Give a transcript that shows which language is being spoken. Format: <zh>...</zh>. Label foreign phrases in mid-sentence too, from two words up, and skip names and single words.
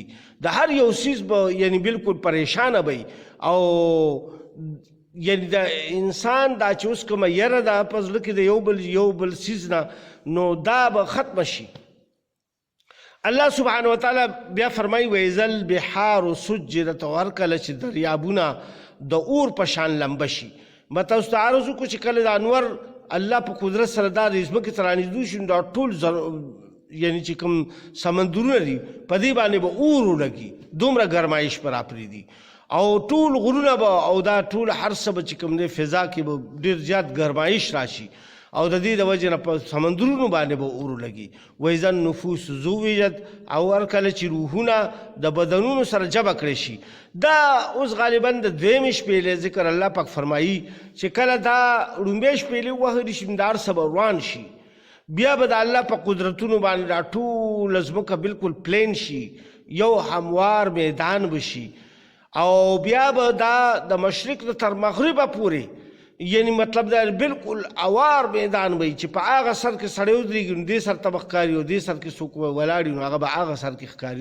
<ps>د هر یو څیز به یعنی بالکل پریشانه وي او یعنی د انسان دا چې اوس کومه یره ده په زړه کې د یو بل څیز نه، نو دا به ختمه شي. الله سبحانه وتعالی بیا فرمایي</ps> <ar>وإذا البحار سجرت،</ar> <ps>او هر کله چې دریابونه د اور په شان لمبه شي. ما تاسو ته عرض وکړو چې کله د انور الله په قدرت سره دا د ځمکې ته رانږدې شي نو دا ټول یعنی چې کوم سمندرونه دي په دې باندې به اور ولګي، دومره ګرمایش به راپرېږدي او ټول غرونه به او دا ټول هر څه به چې کوم دی فضا کې به ډېر زیات ګرمایش راشي او د دې د وجې نه په سمندرونو باندې به اور ولګي.</ps> <ar>وإذا النفوس زوجت،</ar> <ps>او هر کله چې روحونه د بدنونو سره جمع کړی شي. دا اوس غالبا د دویمې شپېلې ذکر الله پاک فرمایي چې کله دا ړومبی شپېلې ووهلی شي دا هر څه به روان شي، بیا به د الله په قدرتونو باندې دا ټوله ځمکه بالکل پلین شي، یو هموار میدان به شي او بیا به دا د مشرق نه تر مغربه پورې یعنی مطلب دا بالکل اوار میدان وي چې په هغه سر کې سړی ودرېږي نو دې سر ته به ښکاري او دې سر کې څوک ولاړ وي نو هغه به هغه سر کې ښکاري.</ps>